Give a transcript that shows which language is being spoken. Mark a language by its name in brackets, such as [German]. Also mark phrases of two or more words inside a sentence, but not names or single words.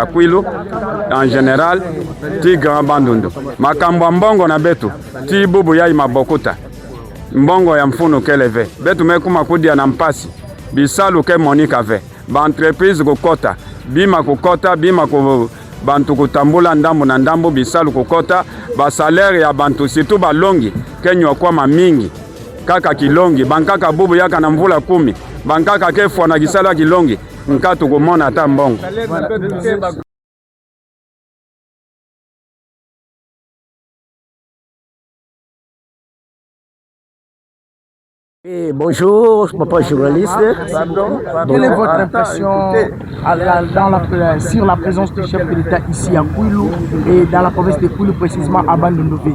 [Kituba (Democratic Republic of Congo)] Kwilu en général ti Grand Bandundu makambo mbongo na betu ti bubu ya mabokuta mbongo ya mfuno kele ve betu mekuma kudia na mpasi bisalu ke monika ve ba entreprise kukota bima kukota bima ku bantu kutambula ndambu na ndambu bisalu kukota ba salaire ya bantu situ ba longi kenyo kwa mamingi kaka kilongi bankaka bubu yaka na mvula 10 bankaka kefwa na kisala kilongi nkatu kumona ata mbongo. [French] Et bonjour, papa journaliste. Quelle est votre impression sur la présence du chef de l'État ici à Kwilu et dans la province de Kwilu, précisément à Bandundu?